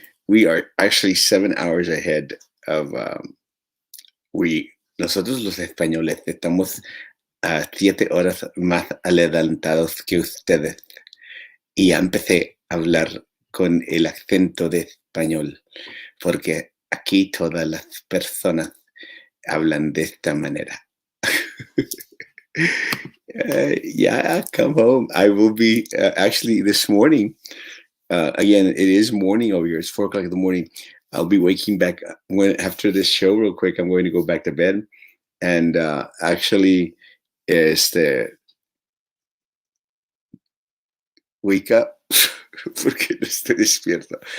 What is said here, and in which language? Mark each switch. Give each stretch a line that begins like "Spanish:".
English: We are actually 7 hours ahead of we.
Spanish: Nosotros los españoles estamos a 7 horas más adelantados que ustedes. Y ya empecé a hablar con el acento de español, porque aquí todas las personas hablan de esta manera.
English: Yeah, come home. I will be actually this morning. Again, it is morning over here. It's 4 o'clock in the morning. I'll be waking back when after this show real quick. I'm going to go back to bed and actually este wake up
Spanish: porque no estoy despierto.